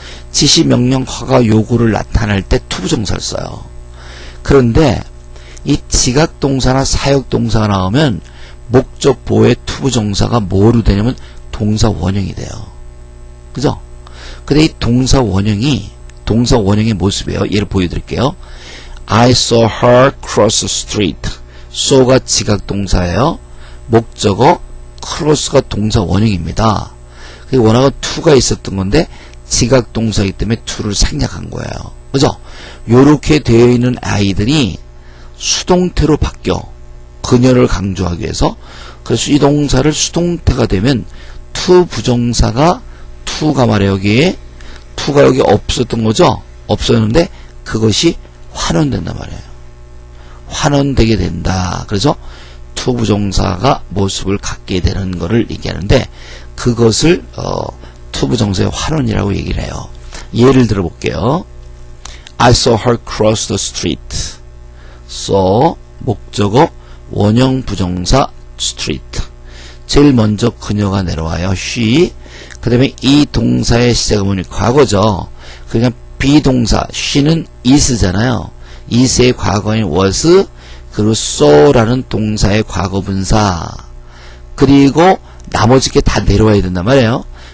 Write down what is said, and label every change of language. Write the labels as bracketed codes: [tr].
[ko] 지시, 명령, 허가, 요구를 나타낼 때 투부정사를 써요. 그런데 이 지각동사나 사역동사가 나오면 목적보의 투부정사가 뭐로 되냐면 동사 원형이 돼요. 그죠? 근데 이 동사 원형의 모습이에요. 예를 보여드릴게요. [en] I saw her cross the street. [ko] saw가 지각동사예요. 목적어 cross가 동사 원형입니다. 원어가 to가 있었던 건데 지각동사이기 때문에 to를 생략한 거예요. 그죠? 요렇게 되어 있는 아이들이 수동태로 바뀌어 그녀를 강조하기 위해서. 그래서 이 동사를 수동태가 되면 to 부정사가 to가 말이에요. 여기에 to가 여기 없었던 거죠? 없었는데 그것이 환원된단 말이에요. 환원되게 된다. 그래서 to 부정사가 모습을 갖게 되는 것을 얘기하는데, 그것을 to 부정사의 환원이라고 얘기를 해요. 예를 들어볼게요. [en] I saw her cross the street. [ko] saw 목적어 원형 부정사 street. 제일 먼저 그녀가 내려와요. [en] she. [ko] 그 다음에 이 동사의 시작은 뭐니? 과거죠. 그러니까 비동사 she는 is잖아요. is의 과거인 was, 그리고 saw라는 동사의 과거분사, 그리고 나머지 게 다 내려와야 된단 말이에요.